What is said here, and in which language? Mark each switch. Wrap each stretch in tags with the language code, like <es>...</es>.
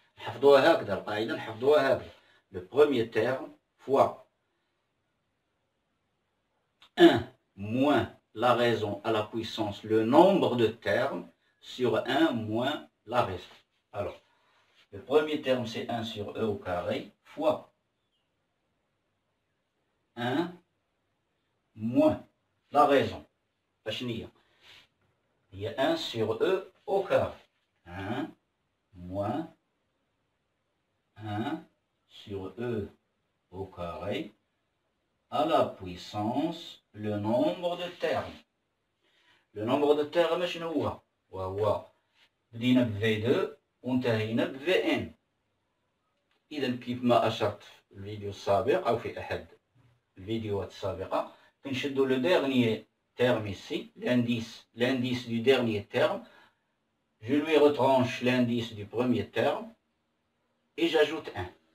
<ar>نحفظوها هكذا القاعدة، نحفظوها هكذا.</ar> <fr>Le premier terme fois 1 moins la raison à la puissance, le nombre de termes, sur 1 moins la raison. Alors, le premier terme c'est 1 sur E au carré, fois 1 moins la raison. Il y a 1 sur E au carré. 1 moins 1 sur E au carré à la puissance le nombre de termes. Le nombre de termes</fr> <ar>شنو هو؟ وهو بدينا ب V2 وانتهينا ب Vn. إذا كيف ما أشرت في الفيديو السابق أو في أحد الفيديوهات السابقة كنشدو</ar> <fr>لو ديرنيي terme ici, l'indice du dernier terme, je lui retranche l'indice du premier terme et j'ajoute 1.</fr>